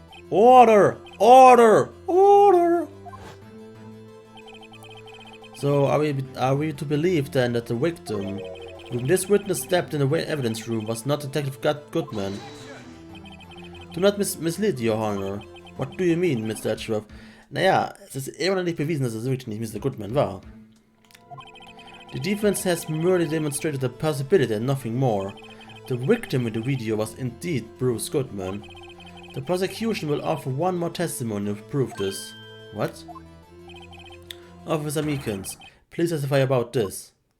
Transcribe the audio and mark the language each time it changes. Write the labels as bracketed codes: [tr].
[en] Order! Order! Order! So, are we to believe then that the victim, whom this witness stabbed in the evidence room, was not Detective Goodman? Do not mislead, Your Honor. What do you mean, Mr. Edgeworth? [de] Naja, es ist immer noch nicht bewiesen, dass es wirklich nicht Mr. Goodman war. [en] The defense has merely demonstrated the possibility and nothing more. The victim in the video was indeed Bruce Goodman. The prosecution will offer one more testimony to prove this. What? Officer Meekins, please testify about this.